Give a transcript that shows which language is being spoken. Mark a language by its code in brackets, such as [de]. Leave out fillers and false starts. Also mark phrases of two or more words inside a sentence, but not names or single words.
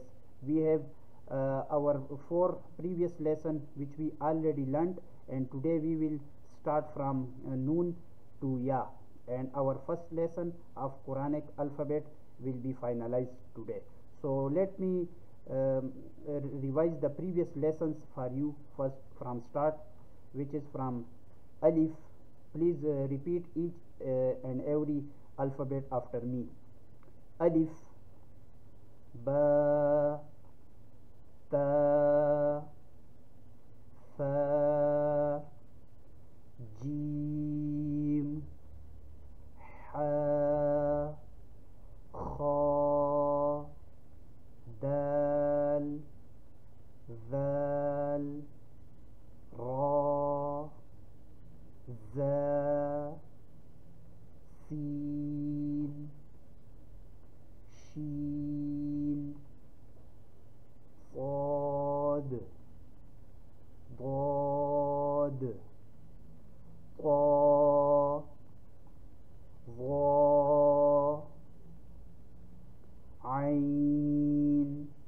[en] We have our 4 previous lesson which we already learned, and today we will start from Noon to Ya, and our first lesson of Quranic alphabet will be finalized today. So let me revise the previous lessons for you first from start, which is from alif. Please repeat each and every alphabet after me. [ar] Alif, با تا فا جيم حا, خا دال ذال را, za, سين شين, صاد ضاد طا ظا عين